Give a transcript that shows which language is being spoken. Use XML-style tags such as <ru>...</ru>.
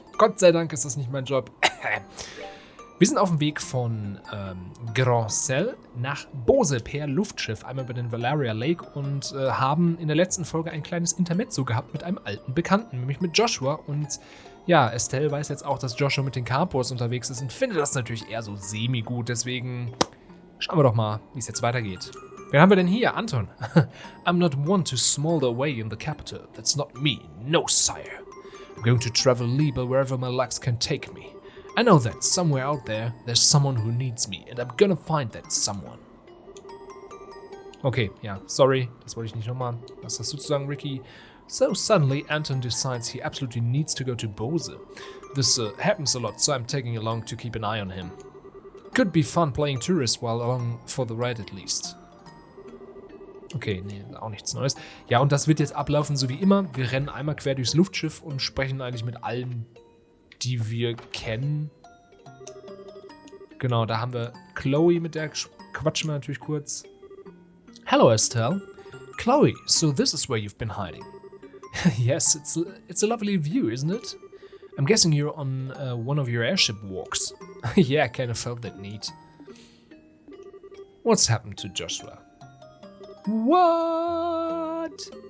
<de>Gott sei Dank ist das nicht mein Job. Wir sind auf dem Weg von Branche nach Bose per Luftschiff, einmal über den Valeria Lake und haben in der letzten Folge ein kleines Intermezzo gehabt mit einem alten Bekannten, nämlich mit Joshua. Und ja, Estelle weiß jetzt auch, dass Joshua mit den Carpors unterwegs ist und findet das natürlich eher so semi-gut. Deswegen schauen wir doch mal, wie es jetzt weitergeht. Wen haben wir denn hier? Anton.</de> <en>I'm not one to smolder away in the capital. That's not me. No, sire. I'm going to travel Nebel wherever my legs can take me. I know that somewhere out there, there's someone who needs me, and I'm gonna find that someone.</en> <de>Okay, ja, sorry, das wollte ich nicht nochmal. Was hast du zu sagen, Ricky?</de> <en>So suddenly, Anton decides he absolutely needs to go to Bose. This happens a lot, so I'm taking along to keep an eye on him. Could be fun playing tourist while along for the ride at least.</en> <de>Okay, nee, auch nichts Neues. Ja, und das wird jetzt ablaufen, so wie immer. Wir rennen einmal quer durchs Luftschiff und sprechen eigentlich mit allen, die wir kennen. Genau, da haben wir Chloe, mit der quatschen wir natürlich kurz.</de> <en>Hello, Estelle. Chloe, so this is where you've been hiding. Yes, it's a lovely view, isn't it? I'm guessing you're on one of your airship walks. Yeah, I kind of felt that need. What's happened to Joshua? What?</en>